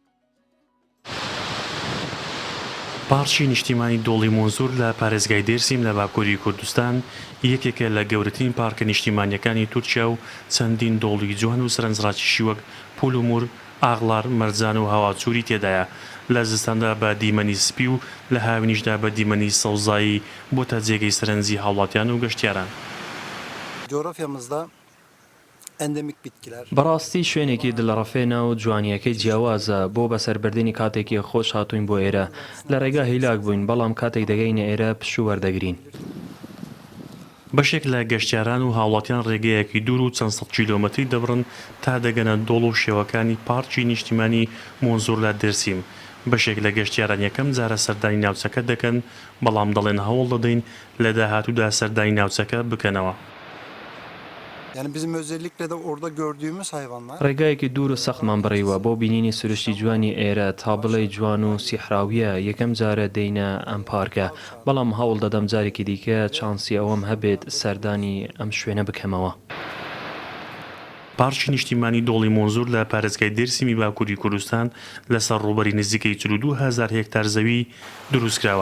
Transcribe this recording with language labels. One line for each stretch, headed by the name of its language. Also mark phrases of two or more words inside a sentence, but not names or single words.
Central Kurdish: پارکی نیشتیمانی دۆڵی مۆنزور لە پارێزگای دێرسیم لە باکووری کوردستان یەکێکە لە گەورەترین پارکە نیشتیمانیەکانی تورکیا و چەندین دۆڵی جوان و سەرنجڕاکێشی وەک پولومور، ئاغڵار، مەرجان و هەواچووری تێدایە. لە زستاندا بە دیمەنی سپی و لە هاوینیشدا بە دیمەنی سەوزایی بۆتە جێگەی سەرنجی هاوڵاتیان و گەشتیاران.
Turkish: جۆرافیامızda endemik bitkiler.
Central Kurdish: بەڕاستی شوێنێکی دڵڕەفێنە و جوانیەکەی جیاوازە بۆ بەسەربردننی کاتێکی خۆش هاتوین بۆ ئێرە لە ڕێگا هیلاک بووین بەڵام کاتێک دەگەینە ئێرە پشوو وەردەگرین. بەشێک لە گەشتیاران و هاوڵاتیان ڕێگەیەکی دوور و چەند سەد کیلۆمەتری دەبڕن تا دەگەنە دۆڵ و شێوەکانی پارکی نیشتیمانی مۆنزور لە دەرسیم. بەشێک لە گەشتیاران یەکەم جارە سەردانی ناوچەکە دەکەن بەڵام دەڵێن هەوڵ دەدەین لە داهاتوودا سەردانی ناوچەکە بکەنەوە.
Turkish: Yani bizim özellikle de orada gördüğümüz hayvanlar.
Central Kurdish: ڕێگایەکی دوور و سەختمان بڕیوە بۆ بینینی سروشتی جوانی ئێرە تا بڵێ جوان و سیحراویە یەکەم جارە دەینە ئەم پارکە بەڵام هەوڵ دەدەم جارێکی دیکە چانسی ئەوەم هەبێت سەردانی ئەم شوێنە بکەمەوە. پارکی نیشتیمانی دۆڵی مۆنزور لە پارێزگای دێرسیمی باکووری کوردستان لەسەر ڕووبەری نزیکەی 42,000 هێکتار زەوی دروستکراوە.